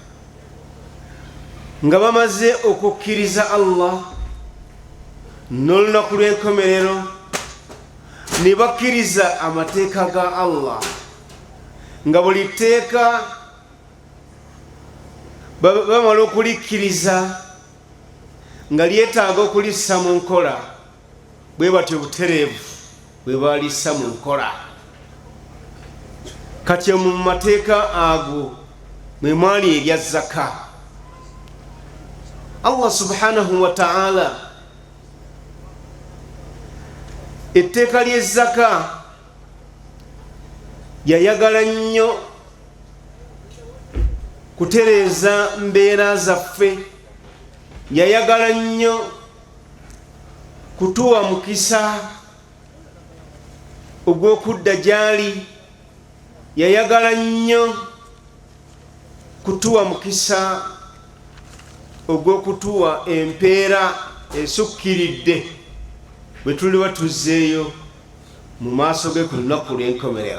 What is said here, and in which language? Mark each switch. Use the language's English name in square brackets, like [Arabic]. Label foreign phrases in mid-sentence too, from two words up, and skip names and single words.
[Ganda] nga bamaze okukkiriza Allah n'olunaku lw'enkomerero, ne bakkiriza amateeka ga Allah, nga buli tteeka bamala okulikkiriza nga lyetaaga okulissa mu nkola, bwe batyo butereevu bwe balissa mu nkola. Kati mu mateeka ago mwe mwali erya zaka. Allah [Arabic] سبحانه وتعالى [Ganda] etteeka ly'ezzaka yayagala nnyo kutereeza mbeera zaffe, yayagala nnyo kutuwa mukisa ogw'okudda gy'ali, yayagala nnyo kutuwa mukisa ogw'okutuwa empeera esukkiridde bwe tuliba tuzzeeyo mu maaso ge ku lunaku lw'enkomerero.